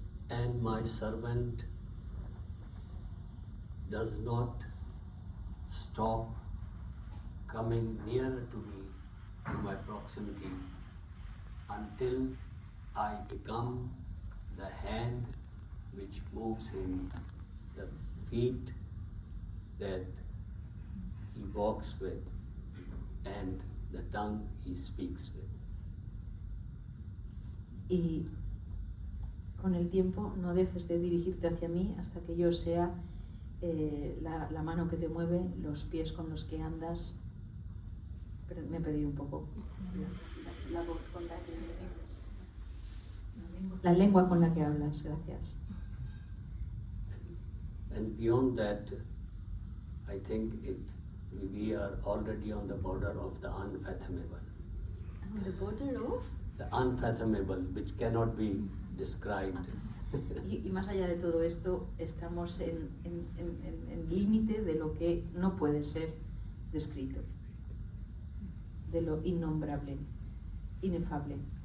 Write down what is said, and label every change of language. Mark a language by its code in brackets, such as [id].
[en] And my servant does not stop coming nearer to me, to my proximity, until I become the hand which moves him, the feet that he walks with, and the tongue he speaks with. [es] Y con el tiempo no dejes de dirigirte hacia mí hasta que yo sea la mano que te mueve, los pies con los que andas. Me he perdido un poco. La voz con la que... La lengua con la que hablas, gracias. [en] And beyond that, I think we are already on the border of the unfathomable. On the border of? The unfathomable, which cannot be described. [es] Y más allá de todo esto, estamos en límite de lo que no puede ser descrito, de lo innombrable, inefable.